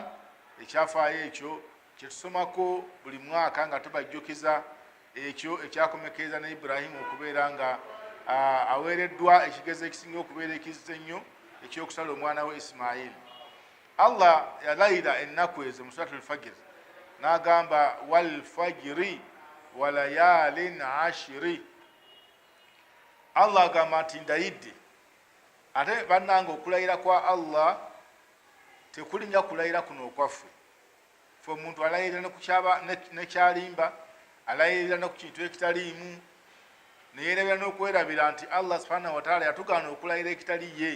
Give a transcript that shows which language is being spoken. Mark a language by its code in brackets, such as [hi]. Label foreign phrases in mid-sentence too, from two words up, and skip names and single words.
[lg] Ekyafaayo ekyo kyetusomako buli mwaka nga tubajjukiza ekyo ekyakomekereza ne Ibrahimu okubeera nga aweereddwa ekigezo ekisinga okubeera ekizze ennyo ekyokusala omwana we Ismail. Allah yalayira ennaku ezo mu [ar] سورة الفجر [lg] n'agamba [ar] والفجر وليال عشر. [lg] Allah agamba nti ndayidde. Ate bannanga okulayira kwa Allah tekulinnya kulayira kuno okwaffe. Fe omuntu alayirira ne kukyaba nekyalimba, alayirira ne ku kintu ekitaliimu, neyeerabira n'okwerabira nti Allah [ar] سبحانه وتعالى [lg] yatugaana okulayira ekitali ye.